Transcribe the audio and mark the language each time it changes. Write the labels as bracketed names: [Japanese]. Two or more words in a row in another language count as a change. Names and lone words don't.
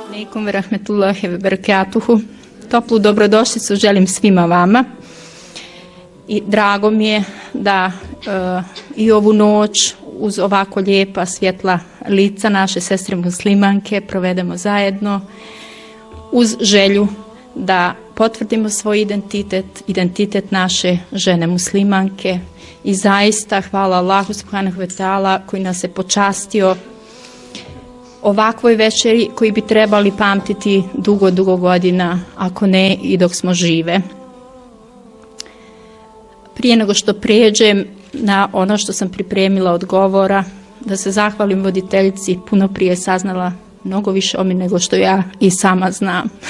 [Arabic] عليكم ورحمة الله وبركاته. [Bosnian] Toplu dobrodošlicu želim svima vama. I drago mi je da i ovu noć uz ovako lijepa svjetla lica naše sestre muslimanke provedemo zajedno uz želju da potvrdimo svoj identitet naše žene muslimanke i zaista hvala Allahu [Arabic] سبحانه وتعالى [Bosnian] koji nas je počastio ovakvoj večeri koji bi trebali pamtiti dugo godina, ako ne i dok smo žive. Prije nego što prijeđem na ono što sam pripremila od govora, da se zahvalim voditeljici, puno prije saznala mnogo više o mi nego što ja i sama znam.